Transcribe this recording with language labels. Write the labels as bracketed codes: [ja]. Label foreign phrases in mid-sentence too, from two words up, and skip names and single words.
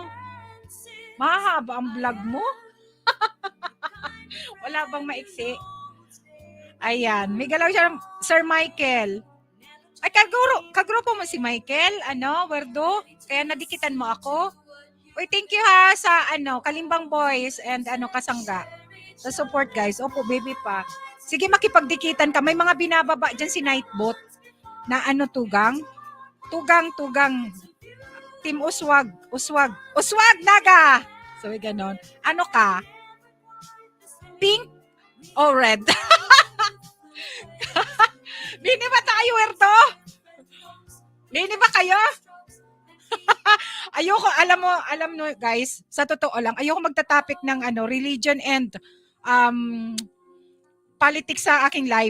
[tl] Mahaba ang vlog mo? Wala bang maiksi? Ayan, may galaw siya, Sir Michael. Ay, kagrupo mo si Michael, ano, Werdo? Kaya nadikitan mo ako? Uy, [en] thank you [tl] ha sa ano, Kalimbang Boys and ano Kasangga. Sa support guys. Opo, baby pa. Sige, makipagdikitan ka. May mga binababa diyan si Nightbot na ano tugang. Tugang. Team Uswag. Uswag Naga. So, ganon. Ano ka? Pink o red? Lini ba tayo, Werto? Lini ba kayo? Ayoko, alam mo guys, sa totoo lang, ayoko magta-topic ng ano, [en] religion and politics [tl] sa aking live.